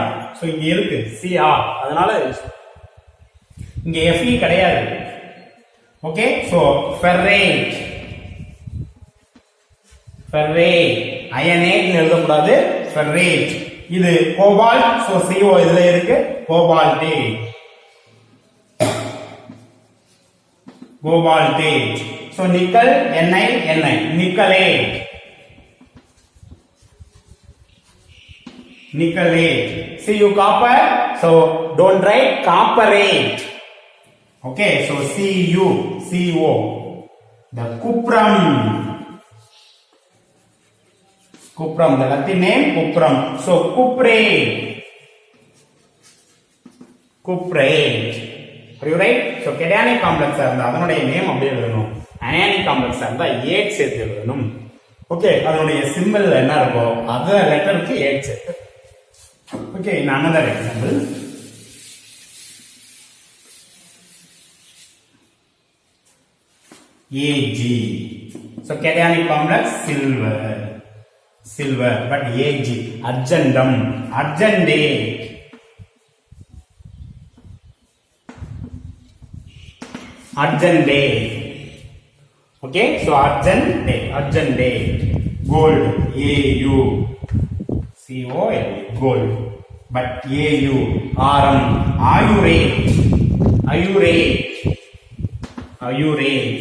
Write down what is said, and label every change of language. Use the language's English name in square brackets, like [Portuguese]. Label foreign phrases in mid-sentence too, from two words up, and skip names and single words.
[Tamil] சோ இங்க இருக்கு Cr, அதனால இங்க Fe கிடையாது. [English] Okay, so [Tamil] ferrate, ironate எழுதக்கூடாது, ferrate. இது cobalt, சோ CO இதுல இருக்கு cobaltate. [English] So nickel, Ni, nickelate. Cu copper, so don't write copperate. Okay, so Co. The cuprum, the Latin name cuprum. So cuprate. Are you right? [Tamil] So [English] cationic complex [Tamil] இருந்தா அதனுடைய நேம் அப்படியே எழுதணும். [English] anionic complex [Tamil] இருந்தா 8 சேர்த்து எழுதணும். ஓகே, அதனுடைய சிம்பல் என்ன இருக்கோ அந்த லெட்டருக்கு 8 சேர்த்து. ஓகே, [English] in another example, Ag. So cationic complex silver, but Ag argentum, argentate. Okay, so argentate. Gold, Au, Col, gold, but Au, Arum, Aurate.